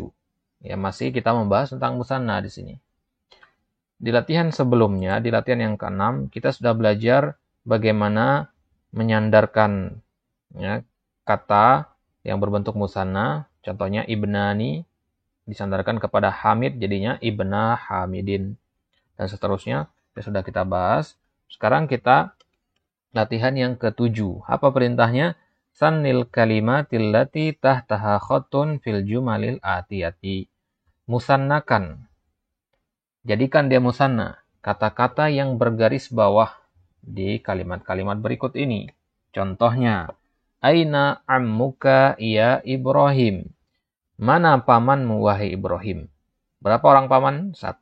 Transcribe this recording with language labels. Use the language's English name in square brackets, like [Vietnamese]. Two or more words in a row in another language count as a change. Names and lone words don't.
[Indonesian] Ya, masih kita membahas tentang musanna di sini. Di latihan sebelumnya, di latihan yang ke-6, kita sudah belajar bagaimana menyandarkan ya, kata yang berbentuk musanna. Contohnya ibnani disandarkan kepada Hamid, jadinya [Arabic] ابنا حامد. [Indonesian] Dan seterusnya. Sudah kita bahas. Sekarang kita latihan yang ke-7. Apa perintahnya? [Arabic] ثنّ الكلمات التي تحتها خط في الجمل الآتية. [Indonesian] Musannakan. Jadikan dia musanna. Kata-kata yang bergaris bawah di kalimat-kalimat berikut ini. Contohnya, [Arabic] أين عمك يا إبراهيم. [Indonesian] Mana pamanmu wahai Ibrahim? Berapa orang paman? 1.